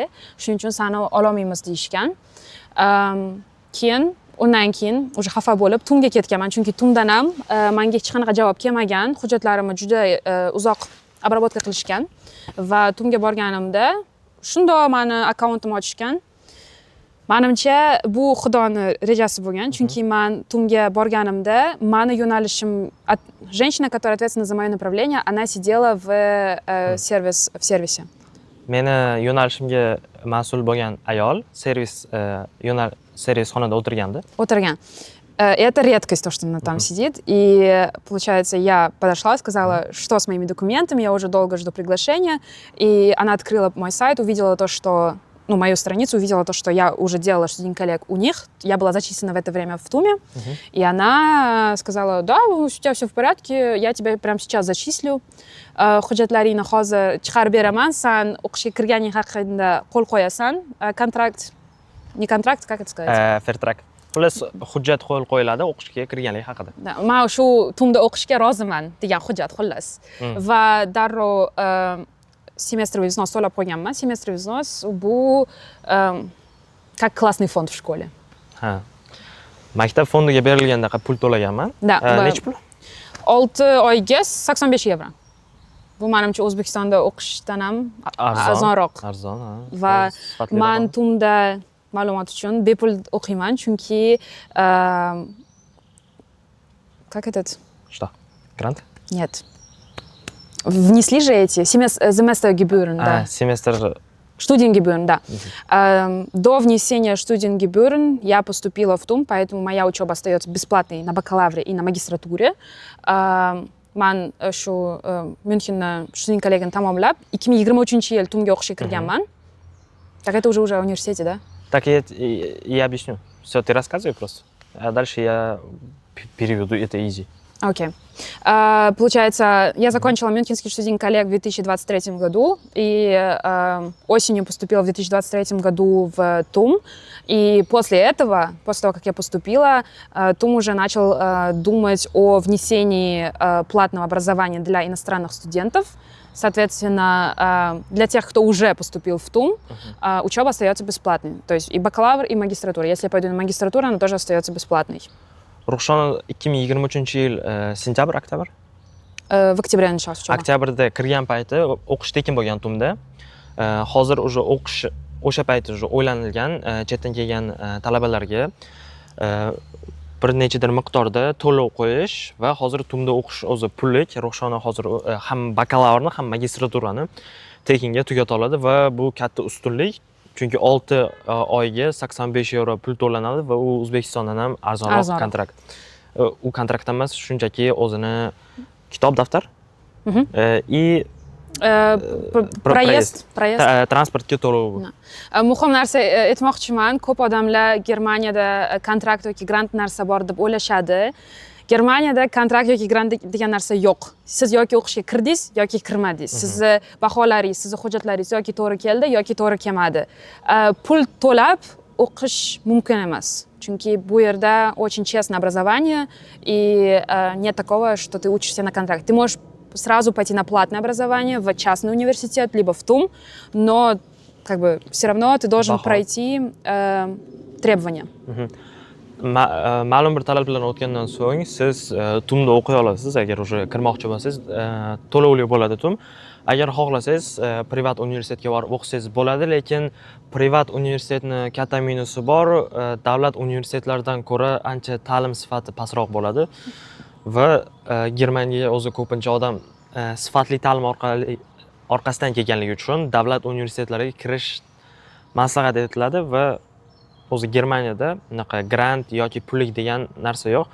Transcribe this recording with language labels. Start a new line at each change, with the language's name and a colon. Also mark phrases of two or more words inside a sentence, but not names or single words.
Uzbek: Shuning uchun seni ololmaymiz deyishgan. Undan keyin o'sha xafa bo'lib TUMga ketganman, chunki TUMdan ham menga hech qanaqa javob kelmagan. Hujjatlarimni juda uzoq обработка qilishgan va TUMga borganimda shundoq meni akkauntimni ochishgan. Menimcha bu Xudoni rejasi bo'lgan, chunki men TUMga borganimda meni yo'nalishim
Russian: женщина, которая ответственна за моё направление, она сидела в сервисе.
Uzbek: Meni yo'nalishimga mas'ul bo'lgan ayol servis xonada o'tirgandi.
Russian: Это редкость, то, что она там сидит. И, получается, я подошла, сказала, что с моими документами, я уже долго жду приглашения. И она открыла мой сайт, увидела то, что... Ну, мою страницу, увидела то, что я уже делала студент-коллег у них. Я была зачислена в это время в ТУМе. И она сказала, да, у тебя все в порядке, я тебя прямо сейчас зачислю.
Uzbek: Hujjatlaringni hozir chiqarib beraman, sen o'qishga kirganing haqida qo'l qo'yasan. Kontrakt,
Russian: не контракт, как это сказать? Fairtrack.
Uzbek: Xullas, hujjat qo'yiladi o'qishga kirganlik haqida. Men shu TUMda o'qishga roziman degan hujjat xullas. Va darrov
Russian: семестровый взнос
Uzbek: to'lab qo'yganman.
Russian: Семестровый взнос bu как классный фонд в школе.
Uzbek: Ha. Maktab fondiga berilganda pul to'laganman. Necha pul? 6 oyga 85 evro. Bu menimcha O'zbekistonda o'qishdan ham arzonroq. Arzon, ha. Va men TUMda ma'lumot uchun bepul o'qiyman, chunki
Russian: как этот? Что? Грант? Нет. Внесли же эти Semestergebühren, да. Семестр. Studiengebühren, да. До внесения Studiengebühren я поступила в ТУМ, поэтому моя учеба остается бесплатной на бакалавре и на магистратуре.
Uzbek: Men shu Myunxenda studentkligini tamomlab 2023-yil TUMga o'qishga kirganman.
Russian: Так это уже в университете, да? Так я объясню. Все, ты рассказывай просто. А дальше я переведу это easy. Окей. Получается, я закончила Мюнхенский студент-коллег в 2023 году и осенью поступила в 2023 году в ТУМ. И после этого, после того, как я поступила, ТУМ уже начал думать о внесении платного образования для иностранных студентов. Соответственно, для тех, кто уже поступил в ТУМ, учеба остается бесплатной. То есть и бакалавр, и магистратура. Если я пойду на магистратуру, она тоже остается бесплатной.
Uzbek: Ruxshona 2023-yil sentyabr, oktyabr?
Russian: В октябре началась учеба.
Uzbek: Oktyabrda kirgan payti o'qish tekin bo'lgan TUMda. Hozir уже o'qish o'sha payti уже o'ylanilgan chetdan kelgan talabalarga bir nechadir miqdorda to'lov qo'yish va hozir TUMda o'qish o'zi pullik. Ruxshona hozir ham bakalavrni, ham magistraturani tekinga tugata oladi va bu katta ustunlik. Chunki 6 oyga 85 euro pul to'lanadi va u O'zbekistondan ham arzonroq kontrakt. U kontrakt emas, shunchaki o'zini kitob, daftar и проезд. Transportga to'lov. Muhim narsa aytmoqchiman, ko'p odamlar Germaniyada kontrakt yoki grant narsa bor deb o'ylashadi. Germaniyada kontrakt yoki grant degan narsa yo'q. Siz yoki o'qishga kirdingiz yoki kirmadingiz. Sizni baholaringiz, sizni hujjatlaringiz yoki to'g'ri keldi yoki to'g'ri kelmadi. Pul to'lab o'qish mumkin emas. Chunki bu yerda
Russian: очень честное образование, и нет такого, что ты учишься на контракт. Ты можешь сразу пойти на платное образование в частный университет, либо в ТУМ, но как бы все равно ты должен пройти требования.
Uzbek: Ma'lum bir talablardan o'tgandan so'ng siz TUMda o'qiy olasiz. Agar o'sha kirmoqchi bo'lsangiz, to'lovli bo'ladi TUM. Agar xohlasangiz, privat universitetga borib o'qisangiz bo'ladi, lekin privat universitetni katta minusi bor, davlat universitetlaridan ko'ra ancha ta'lim sifati pastroq bo'ladi va Germaniyaga o'zi ko'pincha odam sifatli ta'lim orqasidan kelganligi uchun davlat universitetlariga kirish maslahat etiladi va o'zi Germaniyada unaqa grant yoki pullik degan narsa yo'q.